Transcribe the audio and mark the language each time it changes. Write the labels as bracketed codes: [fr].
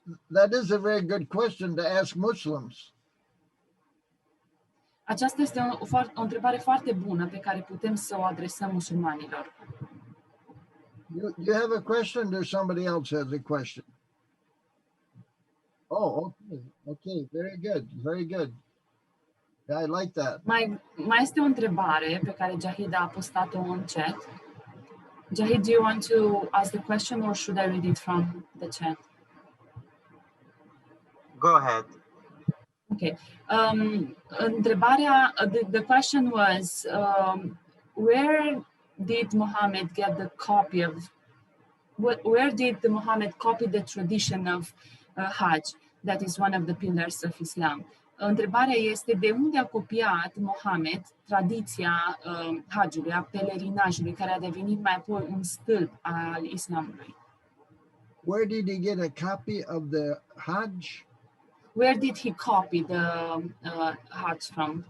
[en] That is a very good question to ask Muslims. [ro] Aceasta este o întrebare foarte bună pe care putem să o adresăm musulmanilor. [en] You have a question or somebody else has a question? Oh, okay, very good, very good. Yeah, I like that. [ro] Mai este o întrebare pe care Jahid a postat-o în chat. [en] Jahid, do you want to ask the question or should I read it from the chat? Go ahead. Okay. [ro] Întrebarea, [en] the question was, where did Muhammad get the copy of, where did Muhammad copy the tradition of Hajj, that is one of the pillars of Islam? [ro] Întrebarea este de unde a copiat Muhammad tradiția Hajjului, a pelerinajului, care a devenit mai apoi un stâlp al Islamului. [en] Where did he get a copy of the Hajj? Where did he copy the Hajj from?